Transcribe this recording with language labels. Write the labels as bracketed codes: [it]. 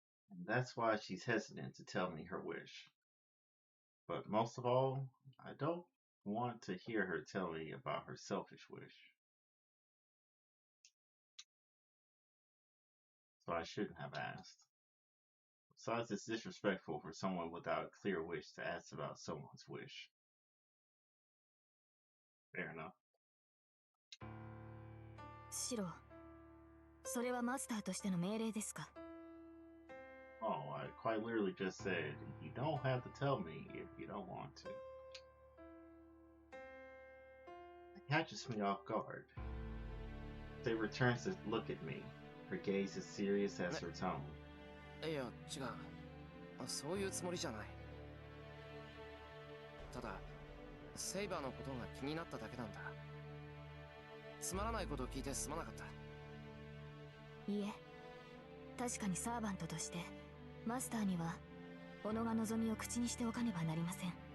[en] And that's why she's hesitant to tell me her wish. But most of all, I don't want to hear her tell me about her selfish wish. So I shouldn't have asked. Besides, it's disrespectful for someone without a clear wish to ask about someone's wish. Fair enough. [ja] シロ、それはマスターとしての命令ですか。 [en] Oh, I quite literally just said, you don't have to tell me if you don't want to. It catches me off guard. They returns to look at me. Her gaze is serious as her tone. [ja] いや、違う。そういうつもりじゃない。ただ、セイバーのことが気になっただけなんだ。つまらないことを聞いてすまなかった。いいえ、確かにサーバントとしてマスターには己が望みを口にしておかねばなりません。